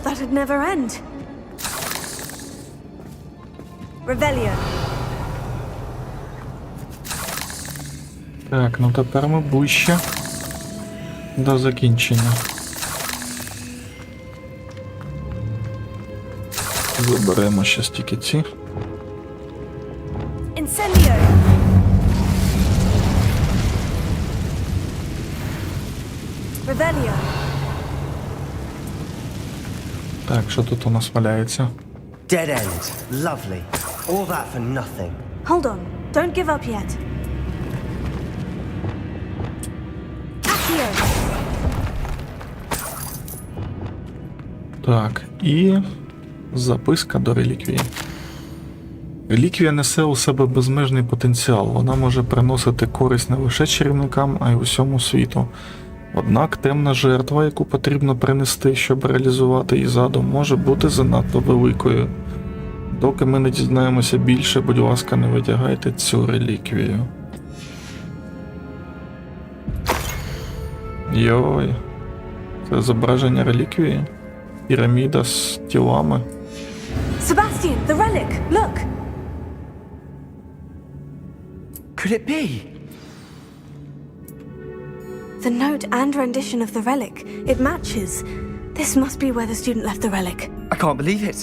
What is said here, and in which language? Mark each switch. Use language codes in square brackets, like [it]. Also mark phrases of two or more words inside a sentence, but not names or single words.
[en] would never end. Revelio. [uk] Так, ну тепер ми ближче до закінчення. Заберемо ще тільки ці. Incendio. Revelio. Так, що тут у нас валяється? [en] Dead end. Lovely. All that for nothing. Hold on. Don't give up yet. Accio. [uk] Так, і записка до реліквії. Реліквія несе у себе безмежний потенціал. Вона може приносити користь не лише чарівникам, а й усьому світу. Однак темна жертва, яку потрібно принести, щоб реалізувати її задум, може бути занадто великою. Доки ми не дізнаємося більше, будь ласка, не витягайте цю реліквію. Йой. Це зображення реліквії? Піраміда з тілами. [en] Sebastian, the relic. Look. Could it be? The note and rendition of the relic. It matches. This must be where the student left the relic. I can't believe it.